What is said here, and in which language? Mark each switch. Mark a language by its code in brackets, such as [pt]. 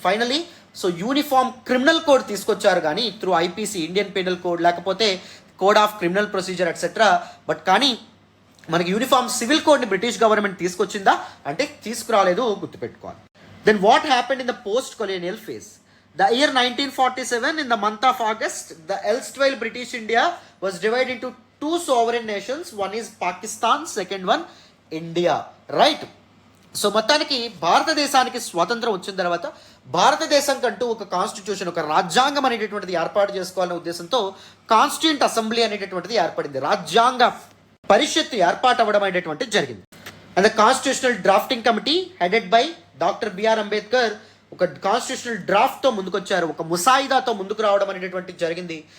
[te] Finally so uniform criminal code తీసుకొచ్చారు కానీ through IPC, Indian penal code, లేకపోతే code of criminal procedure etcetera, but కానీ మనకి uniform civil కోడ్ని బ్రిటిష్ గవర్నమెంట్ తీసుకొచ్చిందా అంటే తీసుకురాలేదు, గుర్తుపెట్టుకోవాలి. [en] Then what happened in the post colonial phase? The year 1947, in the month of August, the erstwhile British India was divided into 2 sovereign nations. One is Pakistan, second one India, right? [te] So మొత్తానికి భారతదేశానికి స్వాతంత్రం వచ్చిన తర్వాత భారతదేశం కంటూ ఒక constitution, ఒక రాజ్యాంగం అనేటటువంటిది ఏర్పాటు చేసుకోవాలనే ఉద్దేశంతో కాన్స్టిట్యూంట్ అసెంబ్లీ అనేటటువంటిది ఏర్పడింది. రాజ్యాంగ పరిషత్తు ఏర్పాటు అవ్వడం అనేటటువంటిది జరిగింది. [en] and the constitutional drafting committee headed by doctor B R Ambedkar [te] ఒక కాన్స్టిట్యూషనల్ డ్రాఫ్ట్తో ముందుకొచ్చారు, ఒక ముసాయిదాతో ముందుకు రావడం అనేటటువంటిది జరిగింది.